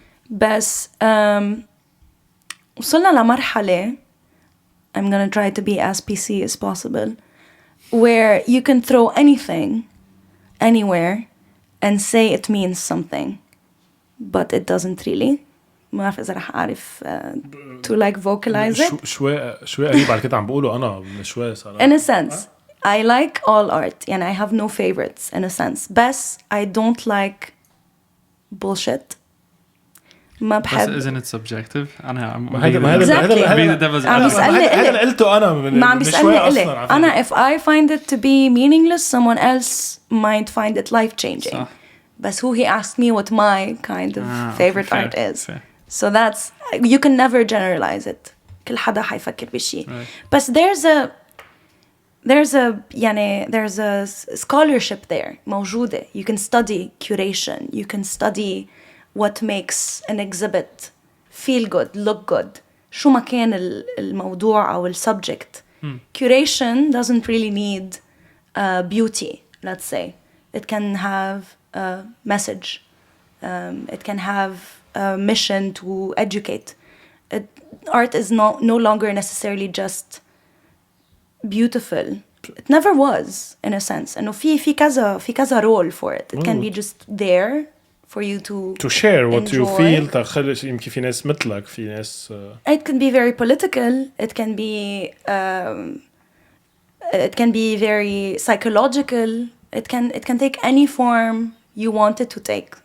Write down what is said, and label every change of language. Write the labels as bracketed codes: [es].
[ar] بس وصلنا لمرحلة [en] I'm gonna try to be as PC as possible, where you can throw anything, anywhere, and say it means something, but it doesn't really. [ar] ما أعرف إذا رح أعرف [en] to like vocalize it. [ar] شوي قريب على كده عم بقوله أنا من شوي صراحة. [en] In a sense, I like all art, and I have no favorites in a sense. But I don't like bullshit. [ar] ما بحب. [en] بس isn't it subjective؟ أنا [ar] هذا قلته أنا من عم بيسألني إلي أنا [en] if I find it to be meaningless, someone else might find it life-changing. [ar] صح. [en] But who he asked me what my kind of favorite art is. Fair. So that's, you can never generalize it. [ar] كل حدا حيفكر بشيء. [en] But there's a scholarship there موجودة. You can study curation. You can study what makes an exhibit feel good, look good. [ar] شو ما كان الموضوع أو subject. [en] Curation doesn't really need beauty, let's say. It can have a message. It can have a mission to educate. Art is no longer necessarily just beautiful. It never was, in a sense. [ar] إنه في كذا [en] role for it. It can be just there for you to share what you enjoy. feel. [ar] تخلي يمكن في ناس مثلك في ناس [en] It can be very political. It can be very psychological. It can take any form you want it to take.